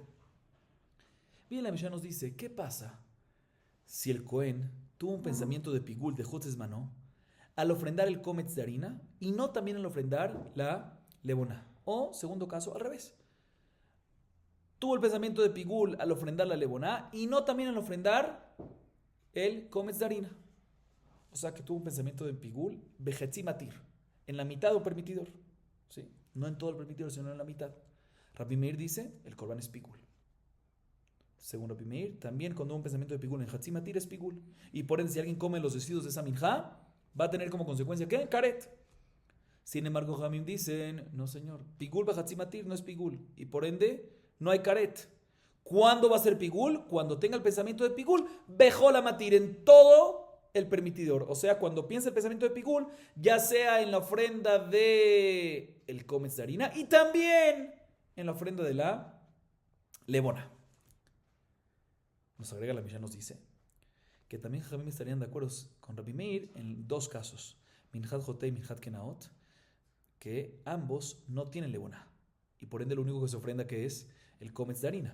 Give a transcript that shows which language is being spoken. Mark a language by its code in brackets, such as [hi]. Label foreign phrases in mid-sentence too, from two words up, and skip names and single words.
[es] Bien, la Mishnah nos dice, ¿qué pasa si el Cohen tuvo un pensamiento de pigul, de [he] חוץ לזמנו, [es] al ofrendar el cómetz de harina y no también al ofrendar la levona? O, segundo caso, al revés. Tuvo el pensamiento de pigul al ofrendar la levona y no también al ofrendar el cómetz de harina. O sea que tuvo un pensamiento de pigul, [he] בחצי מתיר, [es] en la mitad o permitidor. ¿Sí? No en todo el permitidor, sino en la mitad. Rabbi Meir dice, el korban es pigul. Según Rabbi Meir, también cuando un pensamiento de pigul en [he] חצי מתיר [es] es pigul. Y por ende, si alguien come los residuos de esa minja, va a tener como consecuencia, ¿qué? Karet. Sin embargo, Jamim dicen, no señor, [he] פיגול חצי מתיר [es] no es pigul. Y por ende, no hay karet. ¿Cuándo va a ser pigul? Cuando tenga el pensamiento de pigul, [he] בכל מתיר [es] en todo el permitidor. O sea, cuando piensa el pensamiento de pigul, ya sea en la ofrenda de el cómetz de harina y también en la ofrenda de la levona. Nos agrega la Mishnah, nos dice que también Jajamim estarían de acuerdo con Rabbi Meir en dos casos, [he] מנחת חוטא [es] y [he] מנחת קנאות, [es] que ambos no tienen levona y por ende lo único que se ofrenda que es el cómetz de harina.